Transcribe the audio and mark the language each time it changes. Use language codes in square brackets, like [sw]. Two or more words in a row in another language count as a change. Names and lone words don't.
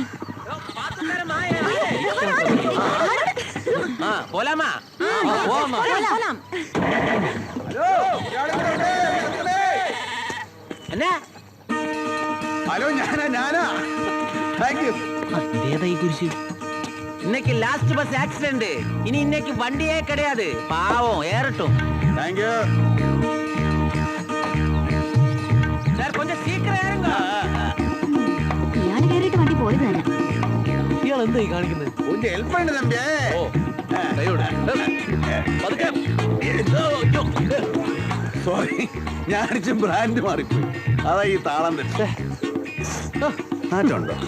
[ml] പോലാമാ എന്നാ? ഹലോ, ഞാനാ. [en] thank you. [ml] ഈ കുരിശ് [ta] இன்னைக்கு [en] last bus accident. [ta] இனி இன்னைக்கு வண்டியே கிடையாது. பாவம் ஏறட்டும். [en] thank you. [ta] சார் கொஞ்சம் சீக்கிரம் ஏறுங்க. [ml] ഇയാള് കയറിയിട്ട് വണ്ടി പോയത് തന്നെ. ഇയാൾ എന്തായി കാണിക്കുന്നത്? ഒന്ന് ഹെൽപ്പ് ഉണ്ട് തമ്പിയേ. സോറി, ഞാൻ അടിച്ച ബ്രാൻഡ് മാറിപ്പോയി. അതാ ഈ താളം തെറ്റ്. മാറ്റമുണ്ടോ?